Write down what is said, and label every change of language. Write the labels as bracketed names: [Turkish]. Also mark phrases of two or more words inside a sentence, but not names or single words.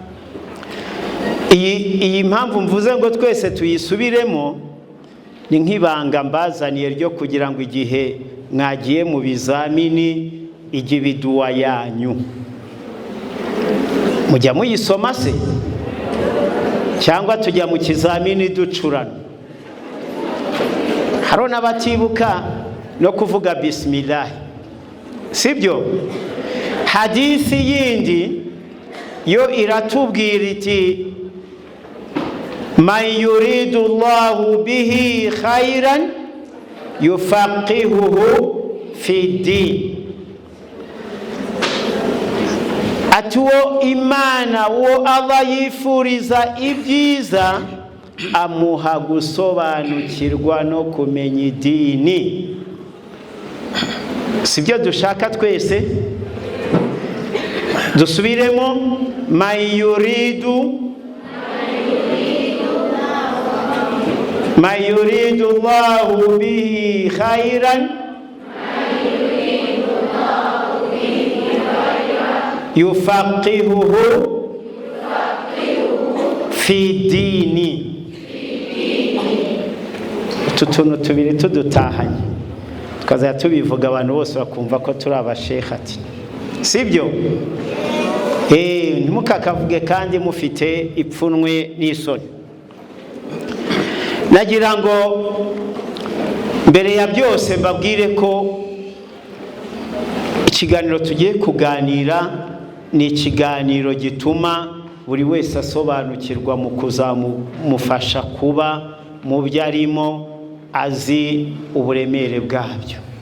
[Kinyarwanda] Iyi mpamvu mvuze ngo twese tuyisubiremo ni nk'ibanga mbazaniye ryo kugira ngo igihe mwagiye mu bizamini ijye biduwa yanyu mujya muyisoma se, cyangwa tujya mu kizamini ducurana? Haro n'abatibuka no kuvuga bismillah, sibyo? Hadithi yindi yo iratubwira iti [Arabic] من يرد الله به خيرا يفقهه في الدين. [Kinyarwanda] Ati uwo Imana, uwo Allah yifuriza ibyiza, amuha gusobanukirwa no kumenya idini. Sibyo dushaka twese? Dusubiremo [Arabic] من يرد الله به خيرا يفقهه في الدين. [Kinyarwanda] Utuntu tubiri tudutahanye tukazaya tubivuga abantu bose bakumva ko turi abashekati, sibyo? Ntimukakavuge kandi mufite ipfunwe n'isoni. Nagira ngo mbere ya byose mbabwire ko ikiganiro tugiye kuganira ni ikiganiro gituma buri wese asobanukirwa mu kuzamufasha kuba mu byo arimo azi uburemere bwabyo.